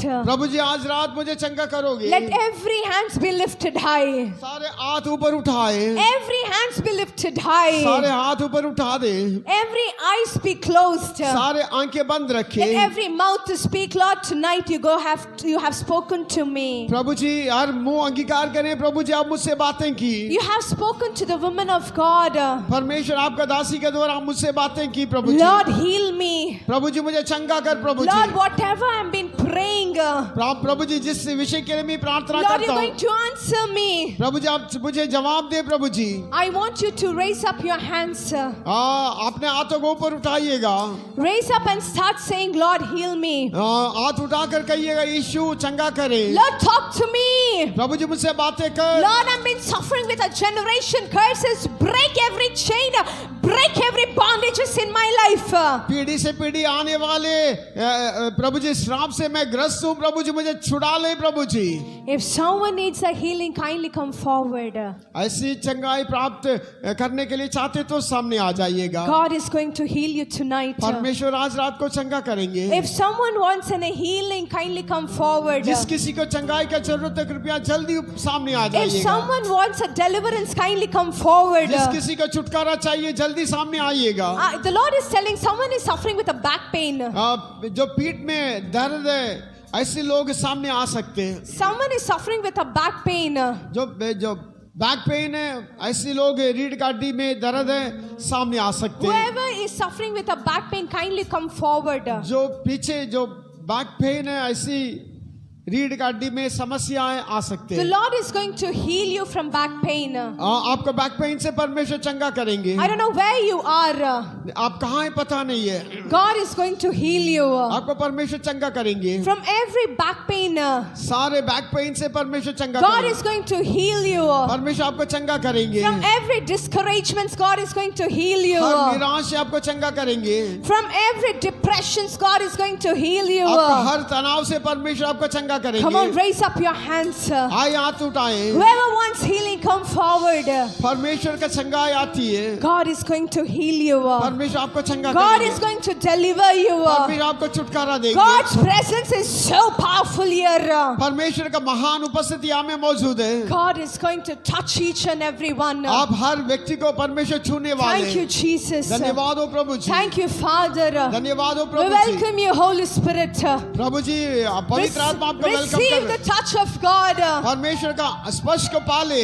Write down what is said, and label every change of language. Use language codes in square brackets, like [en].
[hi] प्रभु जी आज रात मुझे चंगा करोगे। [en] Let every hands be lifted high. [hi] सारे हाथ ऊपर उठाए। [en] Every hands be lifted high. [hi] सारे हाथ ऊपर उठा दे। [en] Every eyes be closed. [hi] सारे आंखें बंद रखे। [en] Let every mouth to speak. Lord, tonight you have spoken to me. [hi] प्रभु जी हर मुंह अंगीकार करें। प्रभु जी आप मुझसे बातें की। [en] You have spoken to the woman of God. [hi] परमेश्वर आपका दासी के द्वारा मुझसे बातें की। प्रभु जी [en] Lord, heal me. [hi] प्रभु जी मुझे चंगा कर। प्रभु [en] Lord, [hi] ji [en] whatever I've been praying, [hi] प्रभु जी जिस विषय के लिए मैं प्रार्थना [en] Lord, [hi] करता [en] you're [hi] हूँ [en] going to answer me. [hi] प्रभु जी आप मुझे जवाब दे। प्रभु जी [en] I want you to raise up your hands. [hi] अपने हाथों को ऊपर उठाइएगा। [en] Raise up and start saying, Lord, heal me. [hi] हाथ उठाकर कहिएगा यीशु चंगा करे। [en] Lord, talk to me. [hi] प्रभु जी मुझसे बातें कर। [en] Lord, I've been suffering with a generation curses. Break every chain. Break every bondages in my life. [hi] पीढ़ी से पीढ़ी आने वाले प्रभु जी श्राप से मैं ग्रस्त हूँ। प्रभु जी मुझे छुड़ा ले। प्रभु जी [en] If someone needs a healing, kindly come forward. [hi] ऐसी चंगाई प्राप्त करने के लिए चाहते तो सामने आ जाइएगा। [en] God is going to heal you tonight. [hi] परमेश्वर आज रात को चंगा करेंगे। [en] If someone wants a healing, kindly come forward. [hi] जिस किसी को चंगाई का जरूरत है कृपया जल्दी सामने आ [en] If [hi] जाइएगा। [en] someone wants a deliverance, kindly come forward. [hi] जिस किसी को छुटकारा चाहिए जल्दी सामने आइएगा। [en] The Lord is telling someone is suffering with a back pain. [hi] जो पीठ में दर्द है ऐसे लोग सामने आ सकते हैं। [en] Someone is suffering with a back pain. [hi] जो बैक पेन है ऐसे लोग रीढ़ की हड्डी में दर्द है सामने आ सकते हैं। [en] Whoever is suffering with a back pain, kindly come forward. [hi] जो पीछे जो बैक पेन है ऐसी रीढ़ की हड्डी में समस्याएं आ सकते [en] The [hi] हैं। [en] Lord is going to heal you from back pain. [hi] आपको बैक पेन से परमेश्वर चंगा करेंगे। [en] I don't know where you are. [hi] आप कहाँ हैं पता नहीं है। [en] God is going to heal you [hi] आपको परमेश्वर चंगा करेंगे। [en] from every back pain. [hi] सारे बैक पेन से परमेश्वर चंगा [en] God [hi] करेंगे। [en] is going to heal you [hi] परमेश्वर आपको चंगा करेंगे। [en] from every discouragements. God is going to heal you [hi] हर निराश से आपको चंगा करेंगे। [en] from every depressions. God is going to heal you. [hi] आपका हर तनाव से परमेश्वर आपको चंगा करेंगे। [en] Come on, raise up your hands. [hi] आए हाथ उठाएं। [en] Whoever wants healing, come forward. [hi] परमेश्वर का चंगाई आती है। [en] God is going to heal you. [hi] परमेश्वर आपको चंगा [en] God [hi] करेंगे। [en] is going to deliver you. [hi] परमेश्वर आपको छुटकारा देंगे। [en] God's presence is so powerful here. [hi] परमेश्वर का महान उपस्थिति यहाँ में मौजूद है। [en] God is going to touch each and every one. [hi] आप हर व्यक्ति को परमेश्वर छूने वाले [en] Thank you, Jesus. [hi] धन्यवाद हो प्रभु जी। [en] Thank you, Father. [hi] धन्यवाद हो [en] We [hi] Prabhu ji. [en] welcome you, Holy Spirit. [hi] प्रभु जी पवित्र आत्मा आपको वेलकम [en] Receive the [hi] कर [en] touch of God. [hi] परमेश्वर का स्पर्श को पाले।